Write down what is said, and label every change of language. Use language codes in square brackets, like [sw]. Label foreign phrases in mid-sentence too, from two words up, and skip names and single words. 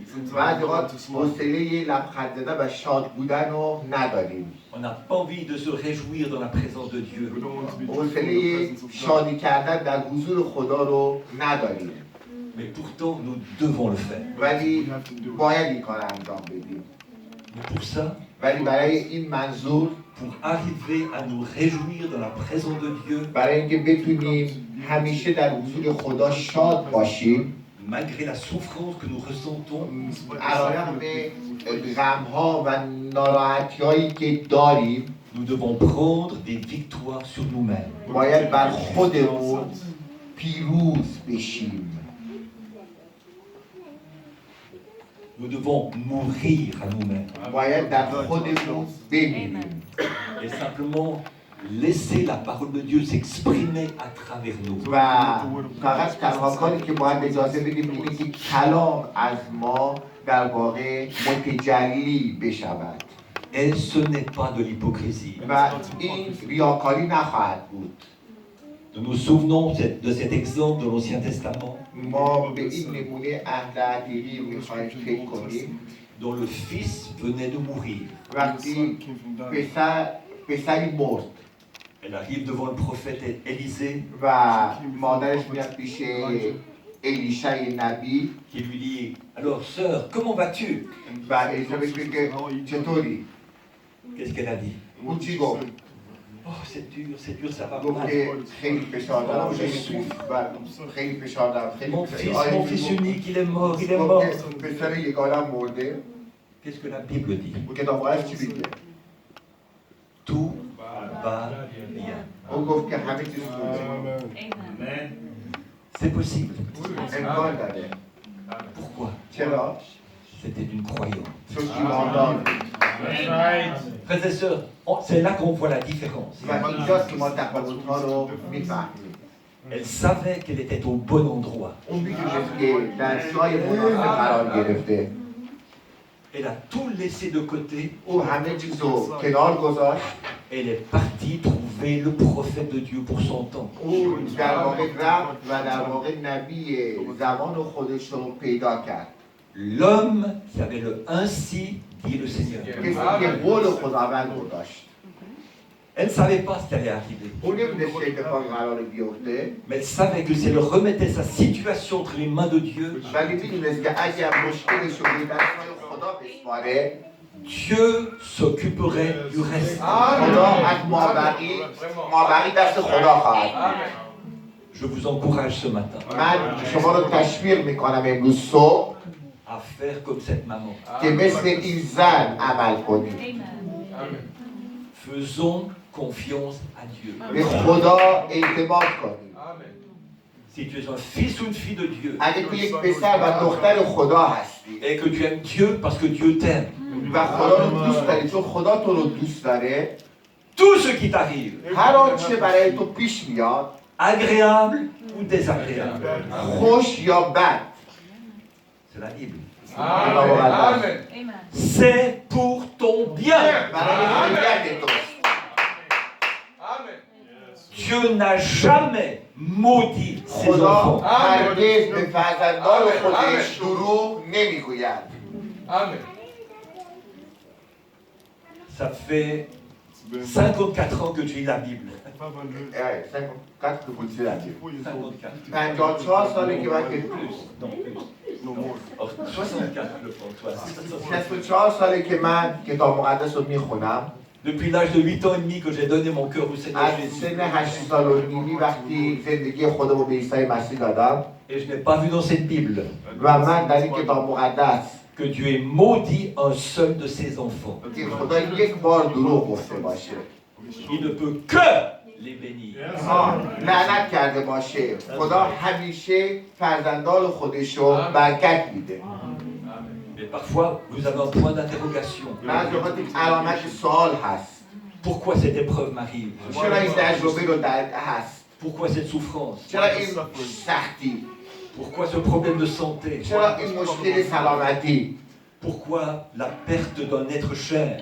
[fa] بعضی وقت حوصله لبخند زدن و شاد بودن رو نداریم [fr] On n'a pas envie de se réjouir dans la présence de Dieu. [fa] حوصله شادی کردن در حضور خدا رو نداریم [fr] Mais pourtant nous devons le faire. [fa] ولی باید این کار انجام بدیم [fr] Mais pour ça, [fa] ولی برای این منظور [fr] pour arriver à nous réjouir dans la présence de Dieu, [fa] برای اینکه بتونیم همیشه در حضور خدا شاد باشیم [fr] malgré la souffrance que nous ressentons, [fa] علیرغم غم‌ها و ناراحتی‌هایی که داریم [fr] nous devons prendre des victoires sur nous-mêmes. [fa] باید بر خودمون پیروز بشیم [fr] Nous devons mourir à nous-mêmes [fa] باید در خودمون بمیریم [fr] et simplement laisser la parole de Dieu s'exprimer à travers nous. [fa] و فقط تنها کاری که باید اجازه بدیم اینه که کلام از ما در واقع متجلی بشود [fr] Et ce n'est pas de l'hypocrisie. [fa] و این ریاکاری نخواهد بود [fr] Nous nous souvenons de cet exemple de l'Ancien Testament [fa] ما به این نمونه عهد عتیقی میخوایم فکر کنیم [fr] dont le fils venait de mourir. [fa] وقتی پسری مرد [fr] Elle arrive devant le prophète Élisée [fa] و مادرش میاد پیش الیشای نبی [fr] qui lui dit « Alors sœur, comment vas-tu » [fa] و الیشا بهش میگه که چطوری؟ [fr] Qu'est-ce qu'elle a dit? [fa] اون چی گفت؟ [fr] Oh c'est dur, ça va [fa] گفت [fr] mal. [fa] که خیلی فشار دارم خیلی فشار دارم [fr] Mon fils unique, il est mort, il est mort. [fa] پسر یگانه‌ام مرده [fr] Qu'est-ce que la Bible dit? [fa] و کتاب مقدس چی میگه؟ [fr] Tout va bien. [fa] اون گفت که همه چیز خوبه [fr] C'est possible. [fa] امکان داره [fr] Pourquoi? [fa] چرا؟ [fr] C'était une croyance. [fa] چون ایماندار [fr] Frères et sœurs, c'est là qu'on voit la différence. [fa] و اینجاست که ما تفاوت‌ها رو میفهمیم [fr] Elle savait qu'elle était au bon endroit. [fa] اون میدونست که در جای مناسب قرار گرفته [fr] Elle a tout laissé de côté. [fa] او همه چیز رو کنار گذاشت [fr] Elle est partie trouver le prophète de Dieu pour son temps. [fa] او در واقع رفت و در واقع نبی زمان خودش رو پیدا کرد [fr] L'homme qui avait ainsi dit le Seigneur. [fa] کسی که قول خداوند رو داشت. [fr] Elle ne savait pas ce qui allait arriver, [fa] اون نمیدونست چه اتفاقی قراره بیفته، [fr] mais elle savait que si elle remettait sa situation entre les mains de Dieu, [fa] ولی میدونست که اگر مشکلش رو به دستای خدا بسپاره، [fr] Dieu s'occuperait du reste. [fa] خدا از مابقی دست خدا خواهد بود. [fr] Je vous encourage ce matin [fa] من شما رو تشویق میکنم امروز صبح [fr] à faire comme cette maman. [fa] که مثل این زن عمل کنید. [fr] Faisons confiance à Dieu. [fa] به خدا اعتماد کنید. [fr] Si tu es un fils ou une fille de Dieu [fa] اگه تو یک پسر و دختر خدا هستی [fr] et que tu aimes Dieu parce que Dieu t'aime, [fa] و خدا رو دوست داری چون خدا تو رو دوست داره، [fr] tout ce qui t'arrive, [fa] هر آنچه برای تو پیش میاد، [fr] agréable ou désagréable, [fa] خوش یا بد، [fr] c'est la Bible, Amen. c'est pour ton bien. [fa] برای خیریت توست. [fr] Dieu n'a jamais maudit ses [fa] خدا [fr] enfants. [fa] هرگز به فرزندان خودش دروغ نمیگوید. [fr] Ça fait 54 ans que je lis la Bible. 54. [fa] 54 ساله که من که [fr] Non, plus. Oh, 64, je pense. [fa] 64 ساله که من کتاب مقدس رو میخونم. [fr] Depuis l'âge de 8 ans et demi que j'ai donné mon cœur au Seigneur [fa] از Jésus. سن 8 سال و نیمی وقتی زندگی خودم رو به عیسی مسیح دادم [fr] Et je n'ai pas vu dans cette Bible [fa] و من در این کتاب مقدس [fr] que Dieu ait maudit un seul de ses enfants. [fa] که خدا یک بار دروغ گفته باشه، [fr] Il ne peut que les bénir. [fa] لعنت کرده باشه. خدا همیشه فرزندان خودش رو برکت میده. [fr] Mais parfois, vous avez un point d'interrogation. [fa] بعضی اوقات یک علامت سوال هست. [fr] Pourquoi cette épreuve m'arrive? [fa] چرا این تجربه رو هست؟ [fr] Pourquoi cette souffrance? [fa] چرا این سختی؟ [fr] Pourquoi ce problème de santé? [fa] چرا این مشکل سلامتی؟ [fr] Pourquoi la perte d'un être cher?